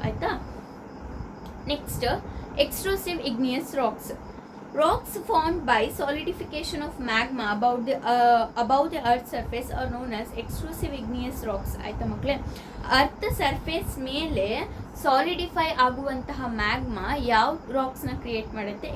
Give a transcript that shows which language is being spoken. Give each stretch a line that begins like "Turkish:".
Kannada: ಆಯಿತಾ, next ಎಕ್ಸ್ಟ್ರೂಸಿವ್ igneous racks.
English: Rocks formed by solidification of magma above the earth's surface are known as extrusive igneous rocks.
Kannada: ಆಯ್ತಾ ಮಕ್ಕಳೇ, earth surface ಮೇಲೆ solidify ಆಗುವಂತಹ magma ಯಾವ ರಾಕ್ಸ್ನ create ಮಾಡುತ್ತೆ?